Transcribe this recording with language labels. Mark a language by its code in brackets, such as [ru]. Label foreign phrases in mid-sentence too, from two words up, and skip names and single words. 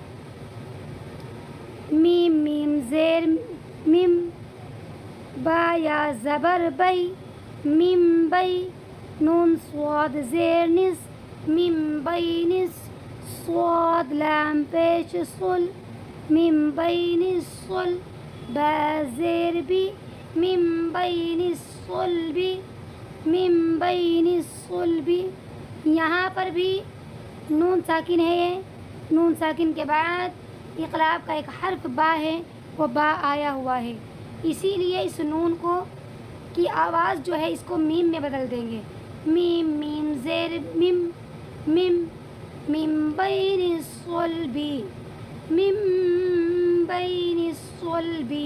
[ur] میم میم زیر میم، با یا زبر بی، میم بی، نون صاد زیر نس، میم بی نس، صاد لام پیش صل، میم بی نس صل، با زیر بی، میم بی نس صل بی، میم بی نس صل بی۔ یہاں پر بھی نون ساکن ہے، یہ نون ساکن کے بعد اقلاب کا ایک حرف با ہے، وہ با آیا ہوا ہے، اسی لیے اس نون کو کی آواز جو ہے اس کو میم میں بدل دیں گے، میم میم زیر میم، میم میم بین الصلبی، میم بین الصلبی۔